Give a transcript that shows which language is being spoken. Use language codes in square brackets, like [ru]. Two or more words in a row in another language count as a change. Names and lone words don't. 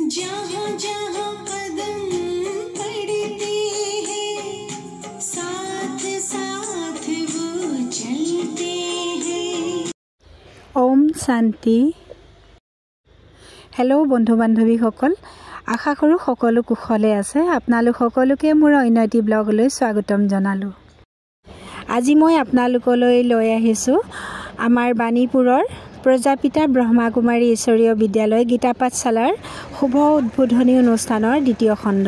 [hi] जहाँ जहाँ कदम पड़ते हैं साथ साथ वो चलते हैं। [as] ওম শান্তি। হেলো বন্ধু বান্ধৱীসকল, আশা কৰোঁ সকলো কুশলে আছে। আপোনালোক সকলোকে মোৰ অন্য এটি ব্লগলৈ স্বাগতম জনালোঁ। আজি মই আপোনালোকলৈ লৈ আহিছোঁ আমাৰ বাণীপুৰৰ প্ৰজাপিতা ব্ৰহ্মাকুমাৰী ঈশ্বৰীয় বিদ্যালয় গীতা পাঠশালাৰ শুভ উদ্বোধনী অনুষ্ঠানৰ দ্বিতীয় খণ্ড।